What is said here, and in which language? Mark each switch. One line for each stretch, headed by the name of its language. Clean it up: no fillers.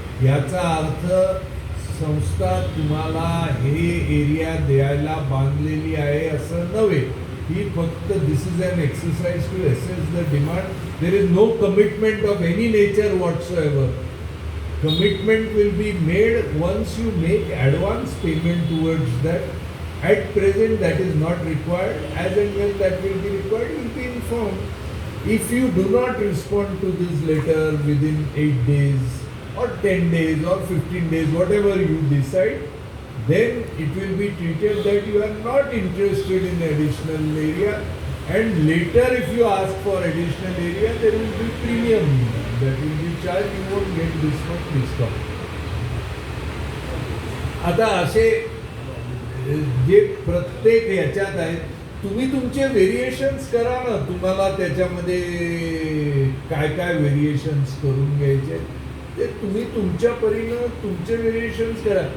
Marathi: याचा अर्थ संस्था तुम्हाला हे एरिया द्यायला बांधलेली आहे असं नव्हे. ही फक्त
English: This is an exercise to assess the demand. There is no commitment of any nature whatsoever. Commitment will be made once you make advance payment towards that. At present that is not required. As and when that will be required, you will be informed. If you do not respond to this letter within 8 days or 10 days or 15 days, whatever you decide, then it will be treated that you are not interested in additional area, and later if you ask for additional area, there will be premium that will be charged. You won't get this much discount.
Marathi: आता असे जे प्रत्येक याच्यात आहेत तुम्ही तुमचे variations करा ना. तुम्हाला त्याच्यामध्ये काय काय व्हेरिएशन्स करून घ्यायचे ते तुम्ही तुमच्या परीनं तुमचे व्हेरिएशन्स करा.